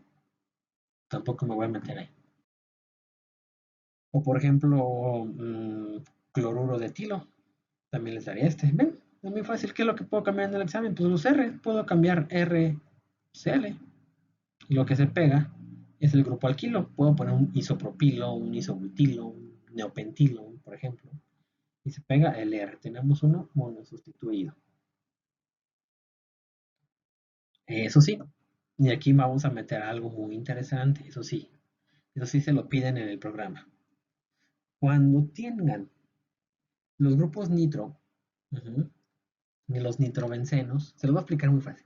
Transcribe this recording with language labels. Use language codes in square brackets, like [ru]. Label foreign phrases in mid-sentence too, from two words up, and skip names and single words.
[es] Tampoco me voy a meter ahí. O por ejemplo, cloruro de etilo. También les daría este. ¿Ven? Es muy fácil. ¿Qué es lo que puedo cambiar en el examen? Pues los R. Puedo cambiar RCl. Y lo que se pega es el grupo alquilo. Puedo poner un isopropilo, un isobutilo, un neopentilo, por ejemplo. Y se pega el R. Tenemos uno mono sustituido. Eso sí. Y aquí vamos a meter algo muy interesante. Eso sí. Eso sí se lo piden en el programa. Cuando tengan los grupos nitro, y los nitrobencenos, se los voy a explicar muy fácil.